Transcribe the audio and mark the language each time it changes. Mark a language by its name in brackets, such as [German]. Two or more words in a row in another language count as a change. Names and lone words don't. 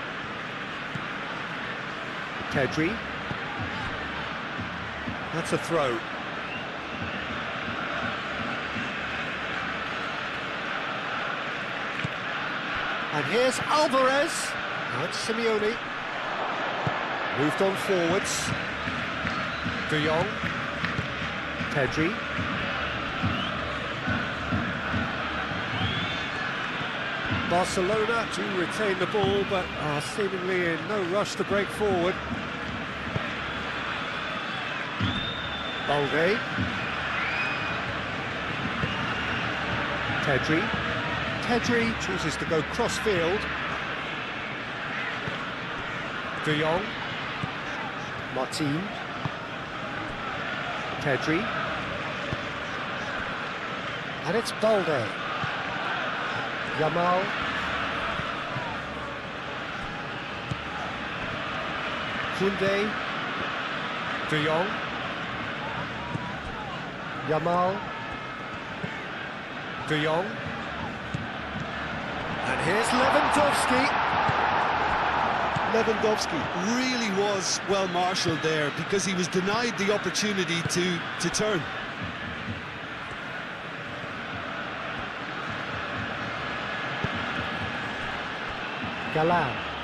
[English] Pedri. That's a throw. And here's Alvarez. Now it's Simeone. Moved on forwards. De Jong. Pedri. Barcelona do retain the ball, but are seemingly in no rush to break forward. Balde. Pedri. Pedri chooses to go cross-field. De Jong. Martin. Pedri. And it's Balde. Yamal. Koundé. De Jong. Yamal. De Jong. And here's Lewandowski. Lewandowski really was well marshalled there because he was denied the opportunity to turn. Galan.